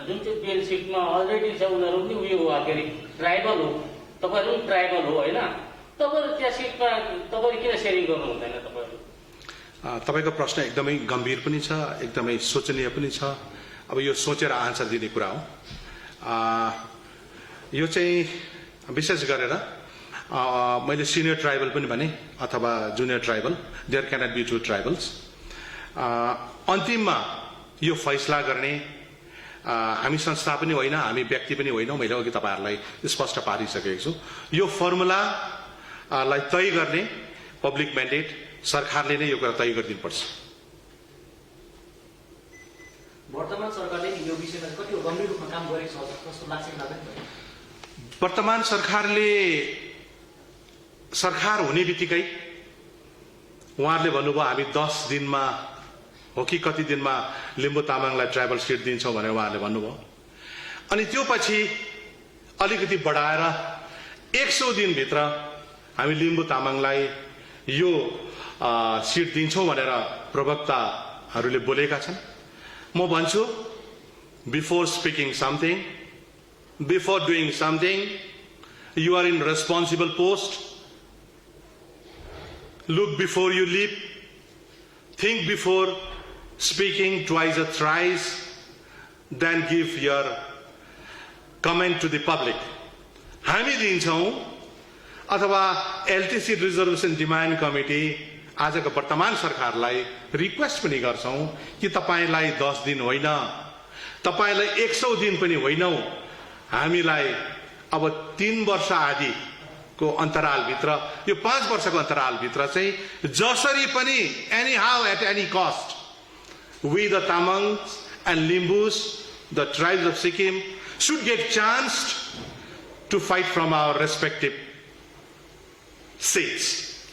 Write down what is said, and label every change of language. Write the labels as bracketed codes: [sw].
[ne] जुन चाहिँ बेल सिटमा अलरेडी छ उनीहरू पनि उयो हो, के अरे ट्राइबल हो, तपाईँहरू पनि ट्राइबल हो, होइन? तपाईँहरू त्यहाँ सिटमा तपाईँहरू किन सेयरिङ गर्नु हुँदैन तपाईँहरू? तपाईँको प्रश्न एकदमै गम्भीर पनि छ, एकदमै सोचनीय पनि छ। अब यो सोचेर आन्सर दिने कुरा हो। यो चाहिँ विशेष गरेर मैले सिनियर ट्राइबल पनि भने अथवा junior tribal, [en] There cannot be two tribals. [ne] अन्तिममा यो फैसला गर्ने हामी संस्था पनि होइन, हामी व्यक्ति पनि होइनौँ। मैले अघि तपाईँहरूलाई स्पष्ट पारिसकेको छु। यो फर्मुलालाई तय गर्ने पब्लिक म्यान्डेट सरकारले नै यो कुरा तय गरिदिनुपर्छ। वर्तमान सरकारले यो विषयमा कति गम्भीर रूपमा काम गरेको छ जस्तो लाग्छ कि लाग्दैन? वर्तमान सरकारले सरकार हुने बित्तिकै उहाँहरूले भन्नुभयो हामी 10 दिनमा हो कि कति दिनमा लिम्बू तामाङलाई ट्राइबल सिट दिन्छौँ भनेर उहाँहरूले भन्नुभयो। अनि त्यो पछि अलिकति बढाएर 100 दिनभित्र हामी लिम्बू तामाङलाई यो सिट दिन्छौँ भनेर प्रवक्ताहरूले बोलेका छन्। म भन्छु, [en] Before speaking something, before doing something, you are in responsible post, look before you leap, think before speaking twice or thrice, then give your comment to the public. [ne] हामी दिन्छौँ अथवा एलटीसी रिजर्भेसन डिमान्ड कमिटी आजको वर्तमान सरकारलाई request पनि गर्छौं कि तपाईलाई 10 दिन होइन, तपाईलाई 100 दिन पनि होइनौ, हामीलाई अब 3 वर्ष आदि को अन्तराल भित्र, यो 5 वर्षको अन्तराल भित्र चाहिँ जसरी पनि [en] Anyhow at any cost, we the Tamangs and Limbus, the tribes of Sikkim, should get chanced to fight from our respective seats.